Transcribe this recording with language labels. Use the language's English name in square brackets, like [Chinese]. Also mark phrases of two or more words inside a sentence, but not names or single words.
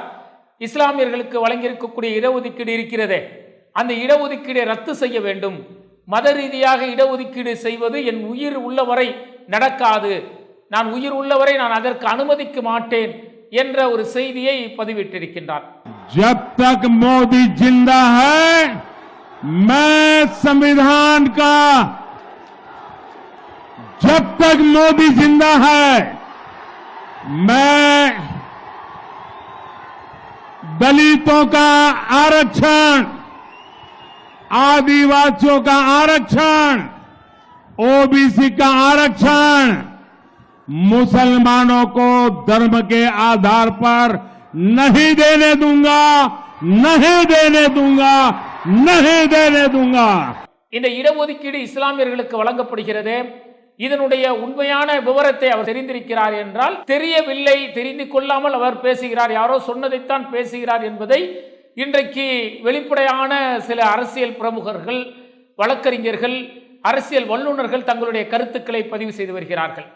[Tamil] இஸ்லாமியர்களுக்கு வழங்கியிருக்கக்கூடிய இடஒதுக்கீடு இருக்கிறதே, அந்த இடஒதுக்கீடை ரத்து செய்ய வேண்டும், மத ரீதியாக இடஒதுக்கீடு செய்வது என் உயிர் உள்ளவரை நடக்காது, நான் உயிர் உள்ளவரை நான் அதற்கு அனுமதிக்க மாட்டேன் என்ற ஒரு செய்தியை பதிவிட்டிருக்கின்றார். [Hindi] जब तक मोदी जिंदा है मैं संविधान का, जब तक मोदी जिंदा है मैं दलितों का आरक्षण, आदिवासियों का आरक्षण, ओबीसी का आरक्षण, मुसलमानों को धर्म के आधार पर नहीं देने दूंगा, नहीं देने दूंगा, नहीं देने दूंगा. [Tamil] இந்த இடஒதுக்கீடு இஸ்லாமியர்களுக்கு வழங்கப்படுகிறது, இதனுடைய உண்மையான விவரத்தை அவர் தெரிந்திருக்கிறார் என்றால் தெரியவில்லை, தெரிந்து கொள்ளாமல் அவர் பேசுகிறார், யாரோ சொன்னதைத்தான் பேசுகிறார் என்பதை இன்றைக்கு வெளிப்படையான சில அரசியல் பிரமுகர்கள், வழக்கறிஞர்கள், அரசியல் வல்லுநர்கள் தங்களுடைய கருத்துக்களை பதிவு செய்து வருகிறார்கள்.